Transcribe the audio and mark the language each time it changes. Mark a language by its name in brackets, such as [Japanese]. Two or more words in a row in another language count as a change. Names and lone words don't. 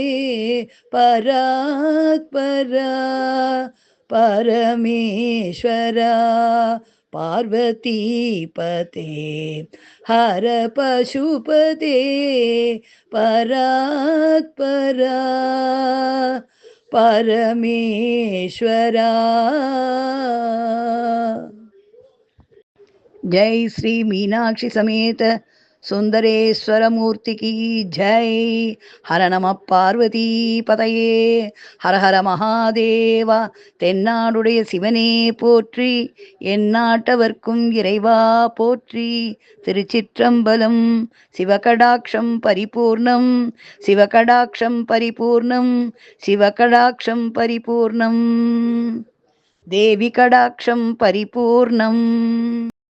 [Tamil] பராத்பரா பரமேஸ்வரா பார்வதிபதே ஹர பசுபதே, பராத்பரா பரமேஸ்வரா. [Hindi] जय श्री मीनाक्षी समेत सुंदरेश्वर मूर्ति की जय. [Sanskrit] हर नमः पार्वती पतये, हर हर महादेवा. [Tamil] தென்னாடுடைய சிவனே போற்றி, எந்நாட்டவர்க்கும் இறைவா போற்றி. திருச்சிற்றம்பலம். சிவகடாட்சம் பரிபூர்ணம், சிவகடாட்சம் பரிபூர்ணம், சிவகடாட்சம் பரிபூர்ணம். [Sanskrit] देवि कडाक्षं परिपूर्णम्।